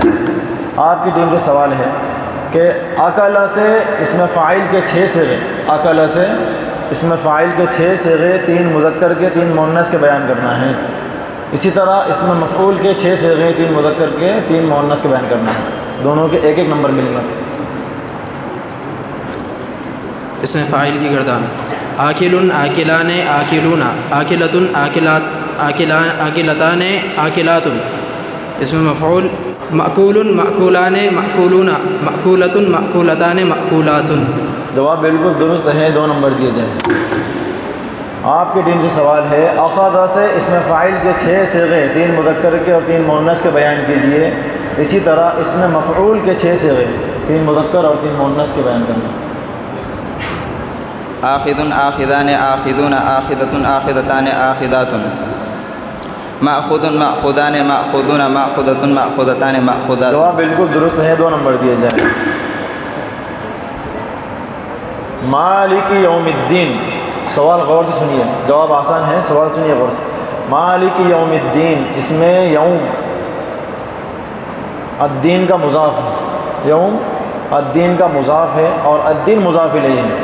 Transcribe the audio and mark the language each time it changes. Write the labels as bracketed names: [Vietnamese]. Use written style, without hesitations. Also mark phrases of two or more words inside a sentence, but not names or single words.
[Urdu] آپ کی ٹیم کا سوال ہے کہ اکلا سے اس میں فاعل کے 6 صیغے، اکلا سے اس میں فاعل کے 6 صیغے، 3 مذکر کے 3 مؤنث کے بیان کرنا ہے. اسی طرح اس میں مفعول کے 6 صیغے، 3 مذکر کے 3 مؤنث کے بیان کرنا ہے. دونوں کے 1-1 نمبر ملیں گا. اس میں فاعل کی گردان [Arabic] آکل آکلان آکلون آکلۃ آکلات آکلتان آکلات. [Urdu] اس میں مفعول [Arabic] مأکول مأکولان مأکولون مأکولۃ مأکولتان مأکولات. [Urdu] جواب بالکل درست ہے، 2 نمبر دیے جائیں. آپ کی ٹیم سے سوال ہے اخذ سے اس میں فاعل کے 6 صیغے، 3 مذکر کے اور 3 مؤنث کے بیان کیجیے. اسی طرح اس میں مفعول کے 6 صیغے، 3 مذکر اور 3 مؤنث کے بیان کرنا. [Arabic] آخذ آخذان آخذون آخذۃ آخذتان آخذات. مأخوذ مأخوذان مأخوذون مأخوذۃ مأخوذتان مأخوذات. [Urdu] جواب بالکل درست ہے، 2 نمبر دیے جائیں. [Arabic] مالک یوم الدین، [Urdu] سوال غور سے سنیے، جواب آسان ہے، سوال سنیے غور سے. [Arabic] مالک یوم الدین، [Urdu] اس میں [Arabic] یوم الدین [Urdu] کا مضاف ہے، [Arabic] یوم الدین [Urdu] کا مضاف ہے اور الدین مضاف الیہ ہے.